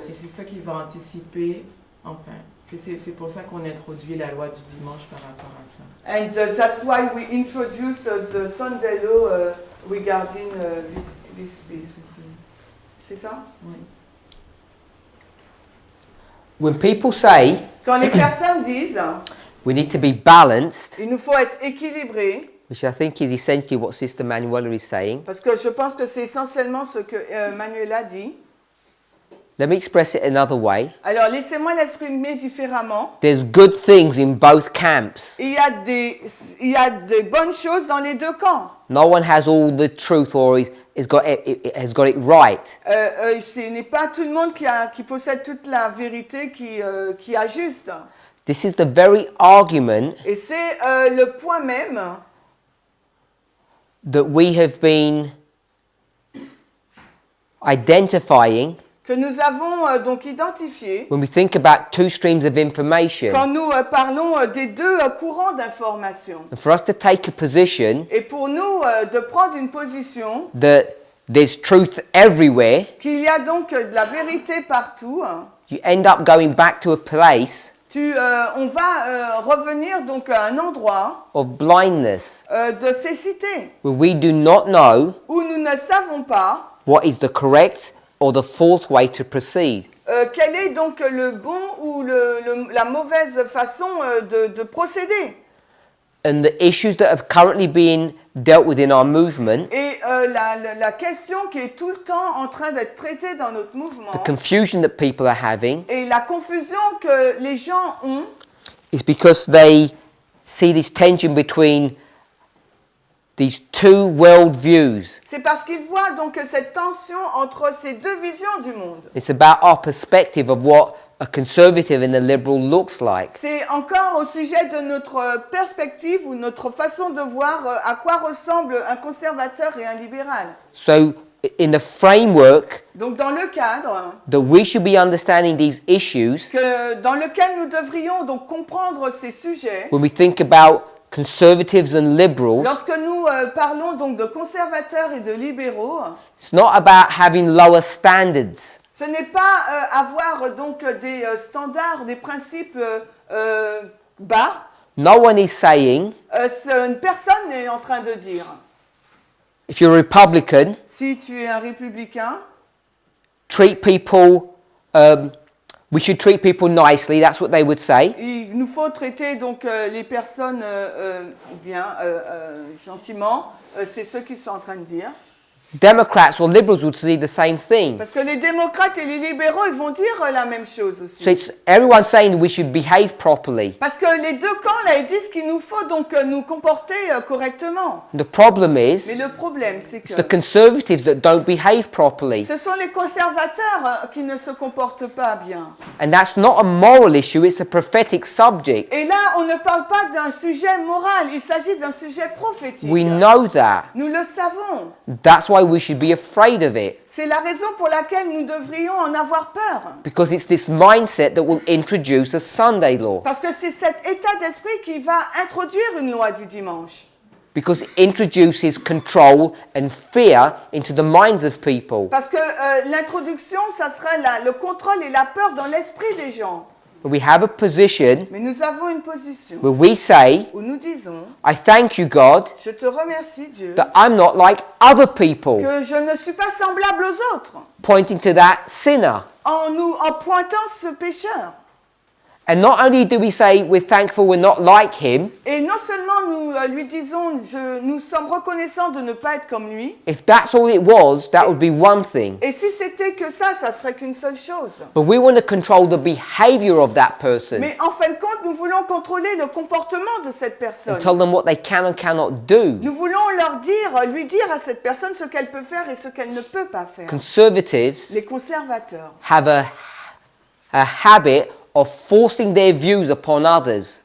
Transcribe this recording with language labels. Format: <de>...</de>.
<fr>c'est ça qui va anticiper, enfin, c'est pour ça qu'on introduit la loi du dimanche par rapport à ça.</fr> <en>And that's why we introduce the Sunday law regarding this.</en> <fr>C'est ça? Oui.</fr> <en>When people say</en> <fr>Quand les personnes disent</fr> <en>we need to be balanced,</en> <fr>il nous faut être équilibré,</fr> <en>which I think is essentially what Sister Manuela is saying,</en> <fr>parce que je pense que c'est essentiellement ce que Manuela dit.</fr> <en>let me express it another way.</en> <fr>Alors laissez-moi l'exprimer différemment.</fr> <en>There's good things in both camps.</en> <fr>Il y a des bonnes choses dans les deux camps.</fr> <en>No one has all the truth or has got it right.</en> <fr>Ce n'est pas tout le monde qui possède toute la vérité qui ajuste.</fr> <en>This is the very argument</en> <fr>Et c'est le point même</fr> <en>that we have been identifying</en> <fr>que nous avons donc identifié</fr> <en>when we think about two streams of information.</en> <fr>quand nous parlons des deux courants d'information.</fr> <en>And for us to take a position</en> <fr>Et pour nous de prendre une position</fr> <en>that there's truth everywhere,</en> <fr>qu'il y a donc de la vérité partout,</fr> <en>you end up going back to a place</en> <fr>on va revenir donc à un endroit</fr> <en>of blindness</en> <fr>de cécité</fr> <en>where we do not know</en> <fr>où nous ne savons pas</fr> <en>what is the correct or the false way to proceed.</en> <fr>quel est donc le bon ou la mauvaise façon de procéder.</fr> <en>And the issues that are currently being dealt with in our movement,</en> <fr>Et la question qui est tout le temps en train d'être traitée dans notre mouvement,</fr> <en>the confusion that people are having,</en> <fr>et la confusion que les gens ont,</fr> <en>is because they see this tension between these two world views.</en> <fr>c'est parce qu'ils voient donc cette tension entre ces deux visions du monde.</fr> <en>It's about our perspective of what a conservative and a liberal looks like.</en> <fr>C'est encore au sujet de notre perspective ou notre façon de voir à quoi ressemble un conservateur et un libéral.</fr> <en>So in the framework</en> <fr>Donc dans le cadre</fr> <en>that we should be understanding these issues</en> <fr>dans lequel nous devrions donc comprendre ces sujets,</fr> <en>when we think about conservatives and liberals,</en> <fr>lorsque nous parlons donc de conservateurs et de libéraux,</fr> <en>it's not about having lower standards.</en> <fr>ce n'est pas avoir donc des standards, des principes bas.</fr> <en>No one is saying</en> <fr>Personne n'est en train de dire.</fr> <en>if you're a Republican,</en> <fr>Si tu es un républicain,</fr> <en>treat people, we should treat people nicely, that's what they would say.</en> <fr>il nous faut traiter donc les personnes bien, gentiment. C'est ce qu'ils sont en train de dire.</fr> <en>Democrats or liberals would say the same thing.</en> <fr>Parce que les démocrates et les libéraux, ils vont dire la même chose aussi.</fr> <en>So it's everyone saying we should behave properly.</en> <fr>Parce que les deux camps, là, ils disent qu'il nous faut donc nous comporter correctement.</fr> <en>The problem is</en> <fr>Mais le problème, c'est</fr> <en>it's the</en> <fr>que</fr> <en>conservatives that don't behave properly.</en> <fr>ce sont les conservateurs qui ne se comportent pas bien.</fr> <en>And that's not a moral issue, it's a prophetic subject.</en> <fr>Et là, on ne parle pas d'un sujet moral, il s'agit d'un sujet prophétique.</fr> <en>We know that.</en> <fr>Nous le savons.</fr> <en>That's why we should be afraid of it.</en> <fr>C'est la raison pour laquelle nous devrions en avoir peur.</fr> <en>Because it's this mindset that will introduce a Sunday law.</en> <fr>Parce que c'est cet état d'esprit qui va introduire une loi du dimanche.</fr> <en>Because it introduces control and fear into the minds of people.</en> <fr>Parce que l'introduction, ça serait le contrôle et la peur dans l'esprit des gens.</fr> <en>We have a position</en> <fr>Mais nous avons une position</fr> <en>where we say,</en> <fr>où nous disons,</fr> <en>I thank you, God,</en> <fr>je te remercie Dieu,</fr> <en>that I'm not like other people,</en> <fr>que je ne suis pas semblable aux autres,</fr> <en>pointing to that sinner.</en> <fr>en pointant ce pécheur.</fr> <en>And not only do we say we're thankful we're not like him,</en> <fr>Et non seulement nous lui disons, nous sommes reconnaissants de ne pas être comme lui,</fr> <en>if that's all it was, that would be one thing.</en> <fr>et si c'était que ça serait qu'une seule chose.</fr> <en>But we want to control the behavior of that person</en> <fr>Mais en fin de compte, nous voulons contrôler le comportement de cette personne.</fr> <en>and tell them what they can and cannot do.</en> <fr>Nous voulons lui dire à cette personne ce qu'elle peut faire et ce qu'elle ne peut pas faire.</fr> <en>Conservatives</en> <fr>Les conservateurs</fr> <en>have a habit of forcing their views upon others</en>